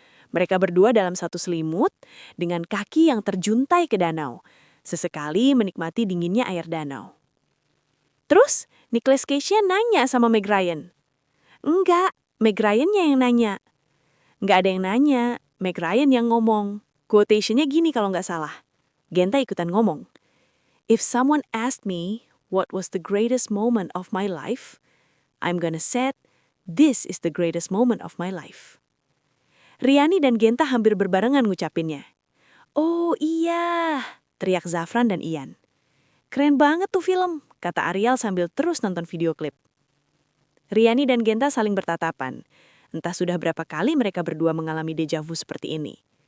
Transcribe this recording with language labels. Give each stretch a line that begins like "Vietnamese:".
Indonesian: Mereka berdua dalam satu selimut dengan kaki yang terjuntai ke danau. Sesekali menikmati dinginnya air danau. Terus Nicolas Cage-nya nanya sama Meg Ryan. Enggak, Meg Ryan-nya yang nanya. Enggak ada yang nanya, Meg Ryan yang ngomong. Quotation-nya gini kalau nggak salah. Genta ikutan ngomong.
English: If someone asked me what was the greatest moment of my life, I'm gonna say, this is the greatest moment of my life.
Indonesian: Riani dan Genta hampir berbarengan ngucapinnya. Oh iya, teriak Zafran dan Ian. Keren banget tuh film, kata Ariel sambil terus nonton video klip. Riani dan Genta saling bertatapan. Entah sudah berapa kali mereka berdua mengalami deja vu seperti ini.